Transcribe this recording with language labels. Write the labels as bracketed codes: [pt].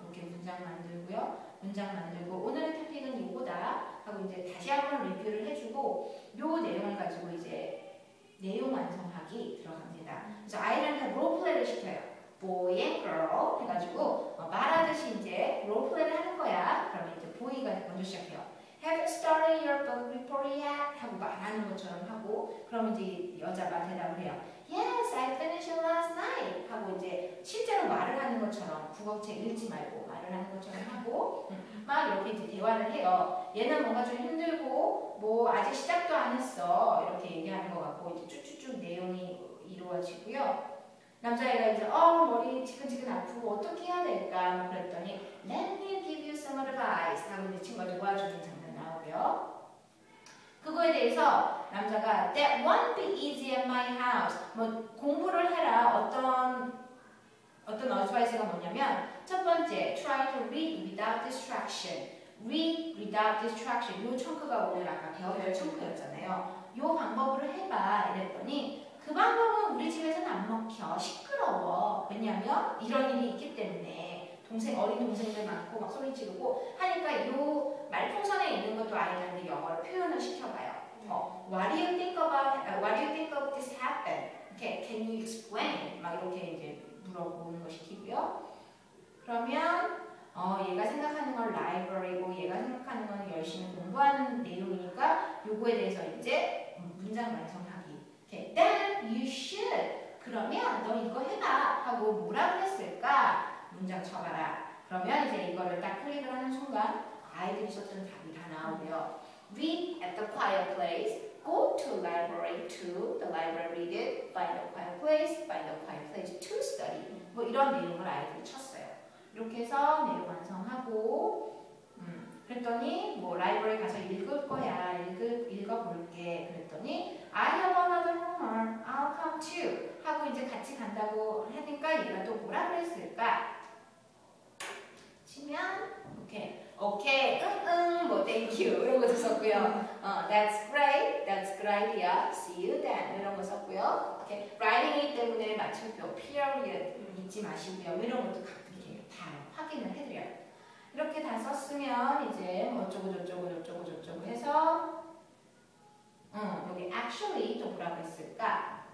[ko] 이렇게 문장 만들고 오늘의 토픽은 이거다 하고 이제 다시 한번 리뷰를 해주고 요 내용을 가지고 이제 내용 완성하기 들어갑니다. 그래서 아이들한테 롤플레이를 시켜요. boy and girl 해가지고 말하듯이 이제 롤플레이를 하는 거야. 그러면 이제 boy가 먼저 시작해요. [en] Have you started your book report yet? [ko] 하고 말하는 것처럼 하고 그러면 이제 여자가 대답을 해요. [en] Yes, I finished it last night. [ko] 하고 이제 실제로 말을 하는 것처럼 국어책 읽지 말고 말을 하는 것처럼 하고 막 이렇게 이제 대화를 해요. 얘는 뭔가 좀 힘들고 뭐 아직 시작도 안 했어 이렇게 얘기하는 것 같고 이제 쭉쭉쭉 내용이 이루어지고요. 남자애가 이제 머리 지근지근 아프고 어떻게 해야 될까 뭐 그랬더니 [en] Let me give you some advice [ko] 하고 이제 친구가 도와주는 장면 나오고요. 그거에 대해서 남자가 [en] That won't be easy at my house. [ko] 뭐 공부를 해라. 어떤 어드바이스가 뭐냐면 첫 번째, [en] try to read without distraction. read without distraction. [ko] 요 청크가 오늘 아까 배워볼 청크였잖아요. 요 방법으로 해봐 이랬더니 그 방법은 우리 집에서는 안 먹혀. 시끄러워. 왜냐면 이런 일이 있기 때문에 어린 동생들 많고 막 소리 지르고 하니까 요 말풍선에 있는 것도 아이들한테 영어로 표현을 시켜봐요. [en] What do you think of this happen? Okay, can you explain? [ko] 막 이렇게 이제 물어보는 거 시키고요. 그러면 얘가 생각하는 건 라이브러리고 얘가 생각하는 건 열심히 공부하는 내용이니까 요거에 대해서 이제 문장 완성하기. [en] Okay, then you should. [ko] 그러면 너 이거 해봐 하고 뭐라 그랬을까? 문장 쳐봐라. 그러면 이제 이거를 딱 클릭을 하는 순간 아이들이 썼던 답이 다 나오고요. [en] Read at the quiet place. Go to library to the library read it. Find a quiet place. Find a quiet place to study. [ko] 뭐 이런 내용을 아이들이 쳤어요. 이렇게 해서 내용 완성하고 그랬더니 뭐 라이브러리 가서 읽을 거야. 읽어볼게. 그랬더니 [en] I have another homework. I'll come too. [ko] 하고 이제 같이 간다고 하니까 얘가 또 뭐라 그랬을까? 치면 오케이, 뭐 thank you 이런 거 썼고요. [en] That's great, that's a good idea. See you then [ko] 이런 거 썼고요. [en] Okay. [ko] writing이기 때문에 마침표 period 잊지 마시고요. 이런 것도 가끔 이렇게 다 확인을 해드려요. 이렇게 다 썼으면 이제 어쩌고 저쩌고 해서 여기 actually 또 뭐라고 했을까?